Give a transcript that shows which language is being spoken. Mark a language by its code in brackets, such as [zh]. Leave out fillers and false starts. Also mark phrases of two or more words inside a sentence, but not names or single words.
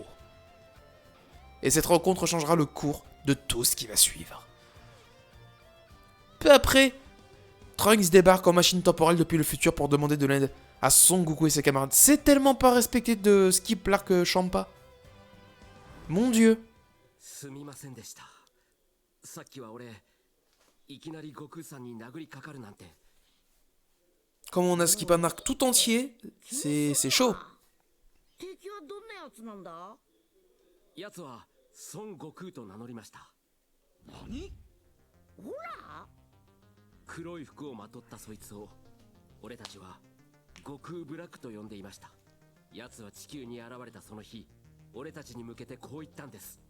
[fr] Et cette rencontre changera le cours de tout ce qui va suivre. Peu après, Trunks débarque en machine temporelle depuis le futur pour demander de l'aide à Son Goku et ses camarades. C'est tellement pas respecté de skip l'arc Champa. Mon dieu. [ja] すみませんでした。さっきは俺、いきなり悟空さんに殴りかかるなんて。 [fr] Comme on a skip un arc tout entier, c'est chaud. [ja] 敵はどんなやつなんだ？奴は孫悟空と名乗りました。何？ほら？黒い服をまとったそいつを、俺たちは悟空ブラックと呼んでいました。奴は地球に現れたその日、俺たちに向けてこう言ったんです。